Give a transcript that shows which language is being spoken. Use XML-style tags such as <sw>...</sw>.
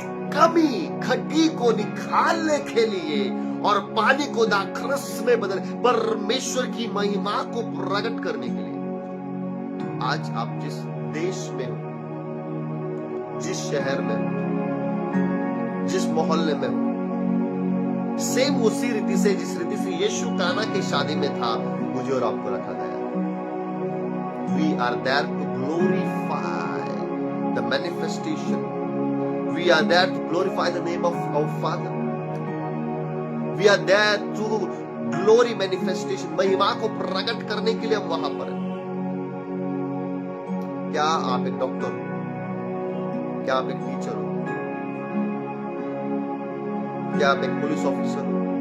<hi>कमी घटी को निकालने के लिए और पानी को दाखरस में बदल परमेश्वर की महिमा को प्रकट करने के लिए। आज आप जिस देश में हो, जिस शहर में हो, जिस मोहल्ले में हो, सेम उसी रीति से जिस रीति से यीशु काना की शादी में था मुझे और आपको रखा गया।</hi> <en>We are there to glorify the manifestation. We are there to glorify the name of our Father. We are there to glory manifestation.</en> <hi>महिमा को प्रकट करने के लिए हम वहां पर हैं। क्या आप एक डॉक्टर हो? क्या आप एक टीचर हो? क्या आप एक पुलिस ऑफिसर हो?</hi>